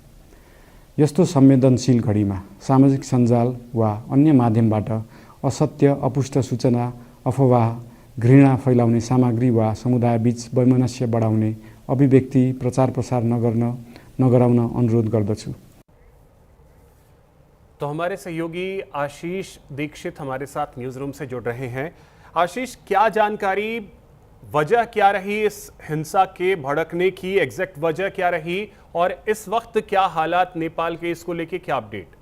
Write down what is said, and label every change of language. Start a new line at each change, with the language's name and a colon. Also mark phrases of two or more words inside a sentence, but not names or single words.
Nepali: यस्तो संवेदनशील घडीमा सामाजिक सञ्जाल वा अन्य माध्यमबाट असत्य, अपुष्ट सूचना, अफवाह, घृणा फैलाउने सामग्री वा समुदायबीच वैमनस्य बढाउने अभिव्यक्ति प्रचार प्रसार नगराउन अनुरोध गर्दछु।
Hindi: तो हमारे सहयोगी आशीष दीक्षित हमारे साथ न्यूज रूम से जुड़ रहे हैं। आशीष, क्या जानकारी, वजह क्या रही इस हिंसा के भड़कने की,
English: exact वजह
Hindi: क्या रही और इस वक्त क्या हालात नेपाल के, इसको लेके क्या अपडेट?